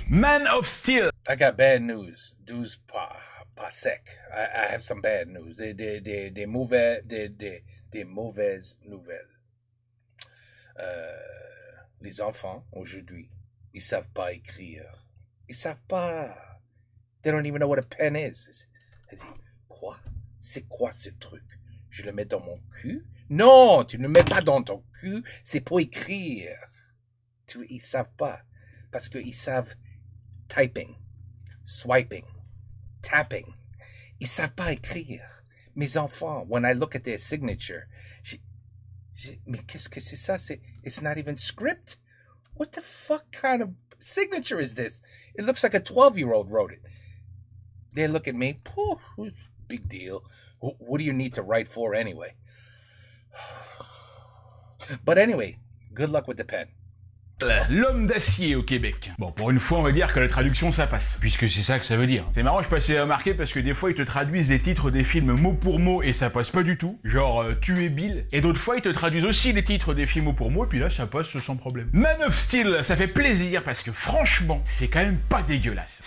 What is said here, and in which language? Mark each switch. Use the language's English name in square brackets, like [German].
[English] Man of Steel. I got bad news. 12 pas sec. I have some bad news. [French] Des mauvaises nouvelles. Les enfants, aujourd'hui, ils savent pas écrire. Ils savent pas. [English] They don't even know what a pen is. [French] Quoi? C'est quoi ce truc? Je le mets dans mon cul? Non, tu ne le mets pas dans ton cul. C'est pour écrire. Ils savent pas. Parce qu'ils savent [English] typing, swiping, tapping. [French] Ils savent pas écrire. Mes enfants, [English] when I look at their signature, [French] mais qu'est-ce que c'est ça? [English] It's not even script. what the fuck kind of signature is this? It looks like a 12-year-old wrote it. They look at me, pooh, big deal. What do you need to write for anyway? But anyway, good luck with the pen. [French] L'homme d'acier au Québec. Bon, pour une fois, on va dire que la traduction, ça passe. Puisque c'est ça que ça veut dire. C'est marrant, je passais à remarquer parce que des fois, ils te traduisent les titres des films mot pour mot et ça passe pas du tout. Genre, tuer Bill. Et d'autres fois, ils te traduisent aussi les titres des films mot pour mot et puis là, ça passe sans problème. Man of Steel, ça fait plaisir parce que franchement, c'est quand même pas dégueulasse.